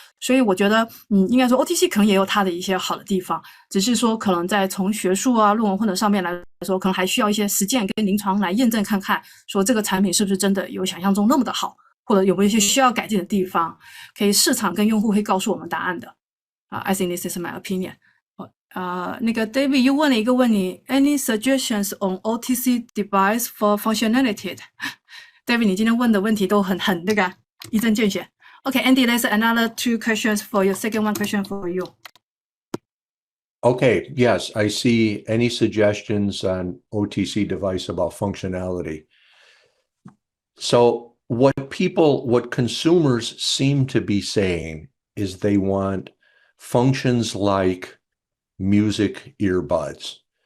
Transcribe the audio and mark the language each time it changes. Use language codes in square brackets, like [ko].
[zh] 所以我觉得应该说 OTC 可能也有它的一些好的地方，只是说可能在从学术论文或者上面来说，可能还需要一些实践跟临床来验证看看，说这个产品是不是真的有想象中那么的好，或者有没有一些需要改进的地方，可以市场跟用户会告诉我们答案的。 [en] I think this is my opinion. [zh] 那个 David 又问了一个问题 [en] ，Any suggestions on OTC device for functionality？ [zh] David， 你今天问的问题都很那个一针见血。 [en] Okay, Andy, there's another 2 questions for you. Second one question for you. Okay, yes, I see any suggestions on OTC device about functionality. So what consumers seem to be saying is they want functions like music earbuds.